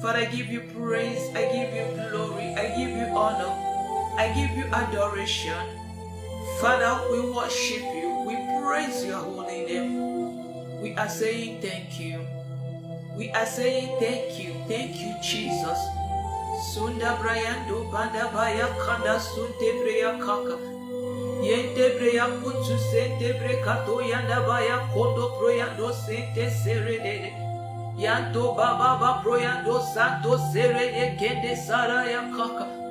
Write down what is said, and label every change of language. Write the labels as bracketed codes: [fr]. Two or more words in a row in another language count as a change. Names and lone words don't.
[en] Father, I give you praise, I give you glory, I give you honor, I give you adoration. Father, we worship you, we praise your holy name. We are saying thank you. We are saying thank you, Jesus. Sunda Briando Banda Baya Kanda Sunte Brea Kaka. Yente Brea Kutu Sente Brekato Yanda Baya Kondo Proyando Sente Serede. Yanto Baba Proyando Santo Serede Kende Saraya Kaka.